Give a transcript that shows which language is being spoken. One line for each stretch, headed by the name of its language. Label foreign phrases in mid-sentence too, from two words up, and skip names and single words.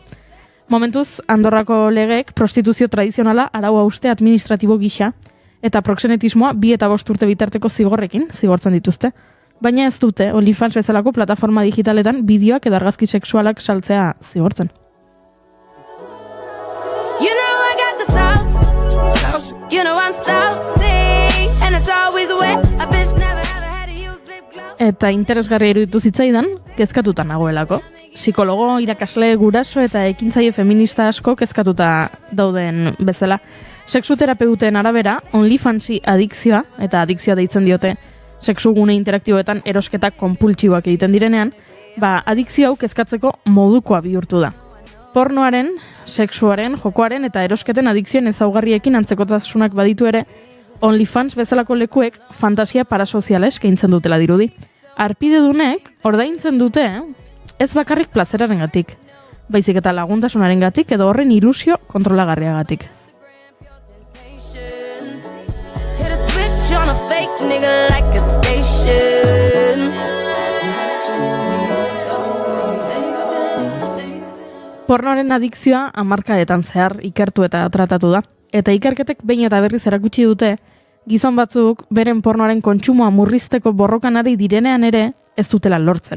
Basque: Momentuz, Andorrako legeek prostituzio tradizionala arau hauste administratibo gisa eta proxenetismoa 2 eta 5 urte bitarteko zigorrekin zigortzen dituzte. Baina ez dute OnlyFans bezalako plataforma digitaletan bideoak edo argazki sexualak saltzea zigortzen.
English: You know I got the sauce. You know I'm saucy. And it's always wet. A bitch never ever had to use lip gloss.
Basque: Eta interesgarria iruditu zitzaidan, kezkatuta nagoelako. Psikologo, irakasle, guraso eta ekintzaile feminista asko kezkatuta dauden bezala. Sexuterapeuten arabera, OnlyFansi adikzioa, eta adikzioa deitzen diote, sexugune interaktiboetan erosketak konpultsiboak egiten direnean, adikzio hau kezkatzeko modukoa bihurtu da. Pornoaren, sexuaren, jokoaren eta erosketen adikzioen ezaugarriekin antzekotasunak baditu ere, OnlyFans bezalako lekuek fantasia parasoziala eskaintzen dutela dirudi. Arpidedunek ordaintzen dute, ez bakarrik plazerarengatik, baizik eta laguntasunarengatik edo horren ilusio kontrolagarriagatik.
English: Hit a switch on a fake nigga like a station.
Basque: Pornoaren adikzioa hamarkadetan zehar ikertu eta tratatu da. Eta ikerketek behin eta berriz erakutsi dute, gizon batzuk beren pornoaren kontsumoa murrizteko borrokan ari direnean ere ez dutela lortzen.